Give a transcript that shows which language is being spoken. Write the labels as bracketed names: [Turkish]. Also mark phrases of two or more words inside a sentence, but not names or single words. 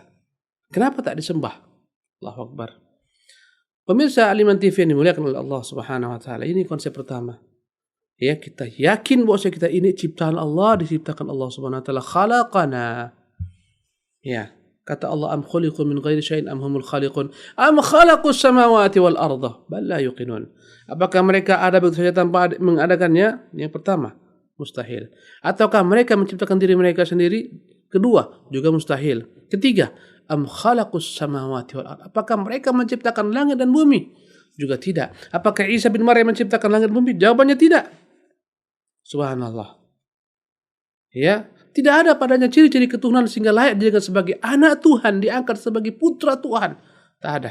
[Indonesian] Kenapa tak disembah? [Arabic] الله أكبر. [Indonesian] Pemirsa Al-Iman TV yang dimuliakan oleh Allah [Arabic] سبحانه وتعالى, [Indonesian] ini konsep pertama. Ya, kita yakin bahwa kita ini ciptaan Allah, diciptakan Allah [Arabic] سبحانه وتعالى, [Indonesian] khalaqana. Ya, kata Allah, [Arabic] أم خلقوا من غير شيء أم هم الخالقون أم خلقوا السماوات والأرض بل لا يوقنون. [Indonesian] Apakah mereka ada begitu saja tanpa mengadakannya? Yang pertama, mustahil. Ataukah mereka menciptakan diri mereka sendiri? Kedua, juga mustahil. Ketiga, [Arabic] أم خلقوا السماوات والأرض. [Indonesian] Apakah mereka menciptakan langit dan bumi? Juga tidak. Apakah Isa bin Maryam menciptakan langit dan bumi? Jawabannya tidak. Subhanallah. Ya, tidak ada padanya ciri-ciri ketuhanan sehingga layak dijadikan sebagai anak Tuhan, diangkat sebagai putra Tuhan. Tak ada.